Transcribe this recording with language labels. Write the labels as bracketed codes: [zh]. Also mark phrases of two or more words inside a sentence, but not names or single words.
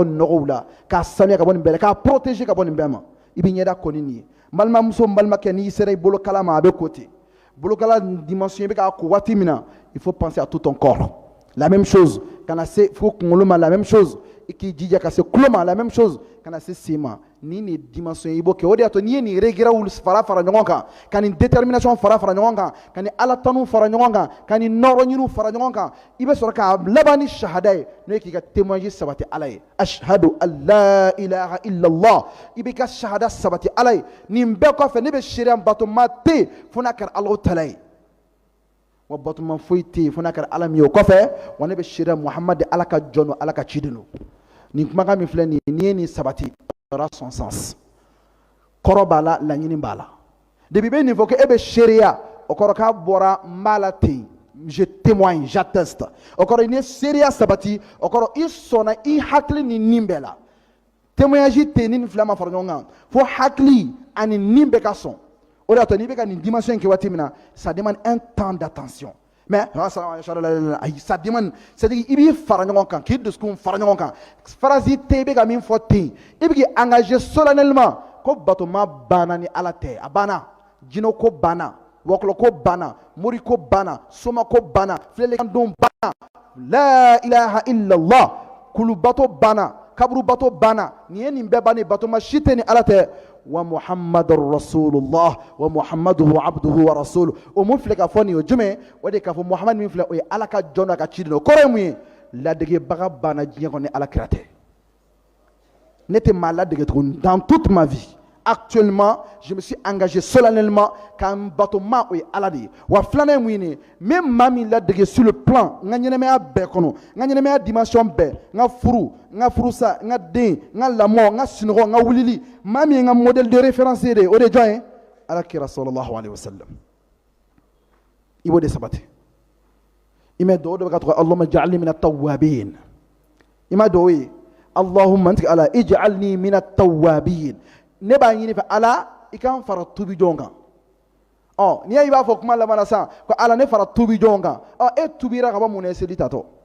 [bm] nɔgɔw la k'a sanuya ka bɔ nin bɛɛ la k'a protéger ka bɔ nin bɛɛ ma i b'i ɲɛda ko ni nin ye n balimamuso n balimakɛ n'i sera i bolokala ma a bɛ ko ten bolokala dimension i bɛ k'a ko waati min na [fr] il faut penser à tout ton corps la même chose [bm] kana se fo kunkolo ma [fr] la même chose [bm] i k'i jija ka se tulo ma [fr] la même chose [bm] kana se sen ma ni nin dimension i b'o kɛ o de y'a to n'i ye nin regret fara ɲɔgɔn kan ka nin détermination fara ɲɔgɔn kan ka nin ala tanu fara ɲɔgɔn kan ka nin nɔrɔ ɲiniw fara ɲɔgɔn kan i bɛ sɔrɔ k'a laban ni shahada ye n'o ye k'i ka témoignage sabati ala ye [ar] أشهد أن لا إله إلا الله [bm] i b'i ka shahada sabati ala ye nin bɛɛ kɔfɛ ne bɛ seereya batoma tɛ yen fo n'a kɛra [ar] الله تعالى [bm] ye wa batoma foyi tɛ yen fo n'a kɛra ala min ye o kɔfɛ wa ne bɛ seereya muhamadu ala ka jɔn don ala ka ciden don nin kumakan min filɛ nin ye n'i ye nin sabati [fr] aura son sens [bm] kɔrɔ b'a la laɲini b'a la depuis bɛ nin fɔ ko e bɛ seereya o kɔrɔ k'a bɔra n b'a la ten [fr] je témoigne j'atteste [bm] o kɔrɔ n'i ye seereya sabati o kɔrɔ i sɔnna i hakili ni nin bɛɛ la témoignage tɛ yen ni nin fila ma fara ɲɔgɔn kan fo hakili ani nin bɛɛ ka sɔn o de y'a to n'i bɛ ka nin dimension in kɛ waati min na [fr] ça demande un temps d'attention mais ça demande c'est-à-dire [bm] i b'i fara ɲɔgɔn kan k'i dusukun fara ɲɔgɔn kan phrase tɛ i bɛ ka min fɔ ten i bɛ k'i [fr] engager solennellement [bm] ko batoma banna ni ala tɛ a banna jinɛ ko banna wɔkulɔ ko banna mori ko banna soma ko banna filɛlikandon banna [ar] لا إله إلا الله [bm] kulubato banna kaburubato banna nin ye nin bɛɛ bannen batoma si tɛ ni ala tɛ [ar] ومحمد رسول الله ومحمده عبده ورسوله [bm] o mun filɛ ka fɔ nin ye o jumɛn o de k'a fɔ muhammad min filɛ o ye ala ka jɔn n'a ka ciden o kɔrɔ ye mun ye ladegebaga banna diɲɛ kɔnɔ ni ala kira tɛ ne tɛ maa ladege tuguni [fr] dans toute ma vie actuellement je me suis engagé solennellement [bm] k'an batoma o ye ala de ye wa filanan ye mun ye nin ye n bɛ maa min ladege [fr] sur le plan [bm] n ka ɲɛnɛmaya bɛɛ kɔnɔ n ka ɲɛnɛmaya dimension bɛɛ n ka furu n ka furusa n ka den n ka lamɔ n ka sunɔgɔ n ka wulili maa min ye n ka [fr] modèle de référence [bm] ye de o de ye jɔn ye ala kira [ar] صلى الله عليه وسلم [bm] i b'o de sabati i mɛ dugawu dɔ bɛ ka tɔgɔ [ar] اللهم اجعلني من التوابين [bm] i ma dugawu ye allahumma ntigi ala [ar] اجعلني من التوابين [bm] ne b'a ɲini fɛ ala i kan fara tubi jɔn kan n'i y'a ye i b'a fɔ kuma laban na sisan ko ala ne fara tubi jɔn kan e tubira ka bɔ mun na seli tatɔ